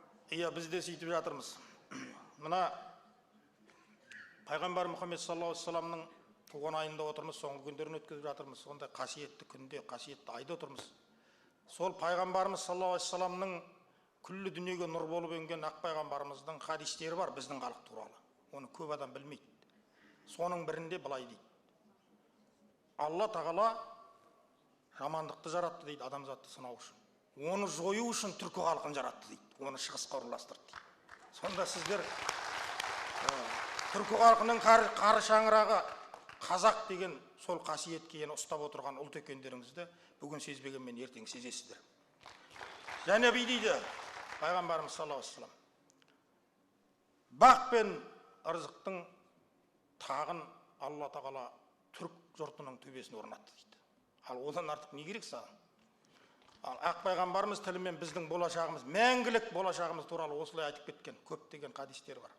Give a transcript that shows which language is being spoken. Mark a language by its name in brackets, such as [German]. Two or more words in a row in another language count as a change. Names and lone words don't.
[Kazakh] Иә, біз де сөйтіп жатырмыз. Мына Пайғамбар Мұхаммед с.а.с.ның туған айында отырмыз, соңғы күндерін өткізіп жатырмыз. Сондай қасиетті күнде, қасиетті айда отырмыз. Сол Пайғамбарымыз с.а.с.ның күллі дүниеге нұр болып енген ақ Пайғамбарымыздың хадистері бар біздің халық туралы. Оны көп адам білмейді. Соның бірінде былай дейді: Алла тағала жамандықты жаратты дейді, адамзатты сынау үшін. Оны жою үшін түркі халқын жаратты дейді. Оны шығысқа орналастырды дейді. Сонда сіздер түркі халқының қары шаңырағы қазақ деген сол қасиетке ұстап отырған ұлт екендеріңізді бүгін сезбегенмен ертең сезесіздер. Және дейді Пайғамбарымыз с.а.с. Бақ пен ырзықтың тағын Алла тағала түрік жұртының төбесіне орнатты дейді. Ал одан артық не керек саған? Ал ақ Пайғамбарымыз тілімен біздің болашағымыз, мәңгілік болашағымыз туралы осылай айтып кеткен көптеген хадистер бар.